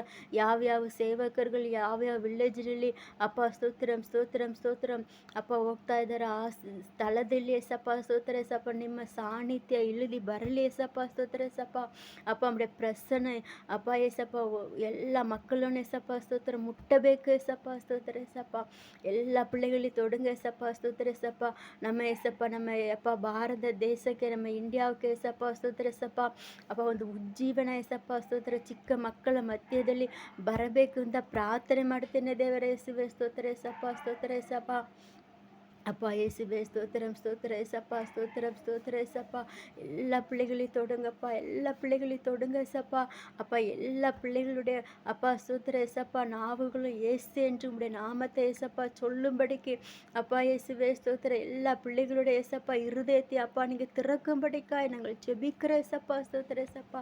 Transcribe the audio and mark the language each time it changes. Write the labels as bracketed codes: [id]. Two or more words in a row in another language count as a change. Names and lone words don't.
[kn] ಯಾವ್ಯಾವ ಸೇವಕರುಗಳು ಯಾವ್ಯಾವ ವಿಲೇಜ್ನಲ್ಲಿ ಅಪ್ಪ ಸ್ತೋತ್ರಂ ಸ್ತೋತ್ರಂ ಸ್ತೋತ್ರಂ ಅಪ್ಪ ಹೋಗ್ತಾ ಇದ್ದಾರೆ, ಆ ಸ್ಥಳದಲ್ಲಿ ಏಸಪ್ಪ, ಸ್ತೋತ್ರ ಏಸಪ್ಪ, ನಿಮ್ಮ ಸಾನ್ನಿಧ್ಯ ಇಳಿದು ಬರಲಿ ಏಸಪ್ಪ, ಸ್ತೋತ್ರ ಏಸಪ್ಪ. ಅಪ್ಪ ಪ್ರಸನ್ನ ಅಪ್ಪ ಏಸಪ್ಪ ಎಲ್ಲ ಮಕ್ಕಳನ್ನು ಏಸಪ್ಪ, ಸ್ತೋತ್ರ ಮುಟ್ಟಬೇಕು ಏಸಪ್ಪ, ಸ್ತೋತ್ರ ಏಸಪ್ಪ. [ta] ಎಲ್ಲ பிள்ளைகளை தொடுங்க ஏசப்பா, ஸ்தோத்திர ஏசப்பா. நம்ம ஏசப்பா, நம்ம அப்பா [kn] ಭಾರತ ದೇಶಕ್ಕೆ, ನಮ್ಮ ಇಂಡಿಯಾಕ್ಕೆ ಏಸಪ್ಪ, ಸ್ತೋತ್ರ ಏಸಪ್ಪ. ಅಪ್ಪ ಒಂದು ಉಜ್ಜೀವನ ಏಸಪ್ಪ, ಸ್ತೋತ್ರ, ಚಿಕ್ಕ ಮಕ್ಕಳ ಮಧ್ಯದಲ್ಲಿ ಬರಬೇಕು ಅಂತ ಪ್ರಾರ್ಥನೆ ಮಾಡ್ತೇನೆ ದೇವರ ಯೇಸುವೆ, ಸ್ತೋತ್ರ ಏಸಪ್ಪ, ಸ್ತೋತ್ರ ಏಸಪ್ಪ. [ta] அப்பா இயேசுவே, ஸ்தோத்திரம், ஸ்தோத்திர ஏசப்பா, ஸ்தோத்திரம், ஸ்தோத்திர ஏசப்பா. எல்லா பிள்ளைகளையும் தொடுங்கப்பா, எல்லா பிள்ளைகளையும் தொடுங்க ஏசப்பா. அப்பா எல்லா பிள்ளைகளுடைய அப்பா ஸ்தோத்திர ஏசப்பா நாவுகளும் இயேசு என்று உடைய நாமத்தை ஏசப்பா சொல்லும்படிக்கு அப்பா இயேசுவே, ஸ்தோத்திர, எல்லா பிள்ளைகளுடைய ஏசப்பா இருதயத்தை அப்பா நீங்கள் திறக்கும்படிக்காய் நாங்கள் ஜெபிக்கிற ஏசப்பா, ஸ்தோத்திர ஏசப்பா.